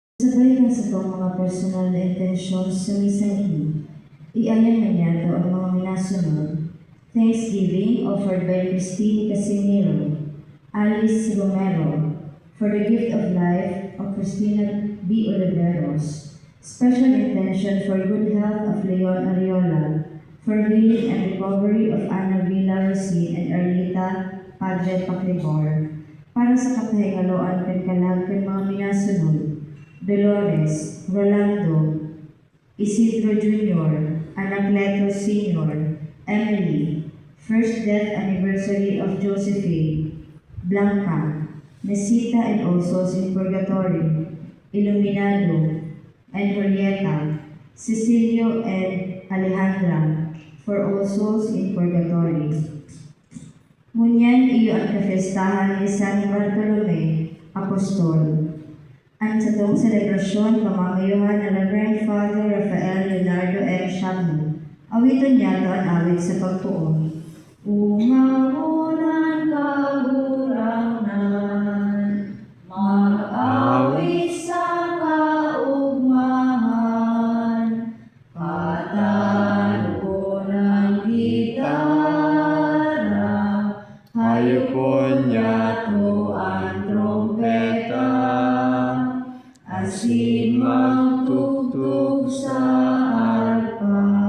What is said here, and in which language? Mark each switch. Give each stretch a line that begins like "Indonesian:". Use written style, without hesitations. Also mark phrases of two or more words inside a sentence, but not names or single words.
Bikol: Kasabay ka sa itong mga personal na intensyon sa misa ini, iayan na niya ang mga minasunod.
English: Thanksgiving offered by Christine Casimiro, Alice Romero, for the gift of life of Cristina B. Oliveros. Special intention for good health of Leon Ariola, for healing and recovery of Ana
Bikol: Villa Rosine and Arlita Padre Paclibor, para sa kapahingaloan kan kalag kan mga minasunod,
English: Dolores, Rolando, Isidro Jr., Anacleto Sr., Emily, first death anniversary of Josephine, Blanca, Nesita and all souls in purgatory, Iluminado, and Julieta, Cecilio and Alejandra, for all souls in purgatory.
Bikol: Ngunyan iyo ang kafestahan ni San Bartolome, Apostol. Ang sa itong selebrasyon, pamamayuhan na Reverend Father Rafael Leonardo M. Shamu. Awiton niya ito ang awit sa pagtuon. Umagunan kagurangan, mag-awit sa kaugmahan, patalo ng gitara, hayupon niya to ang trompeta, asin magtugtog sa arpa.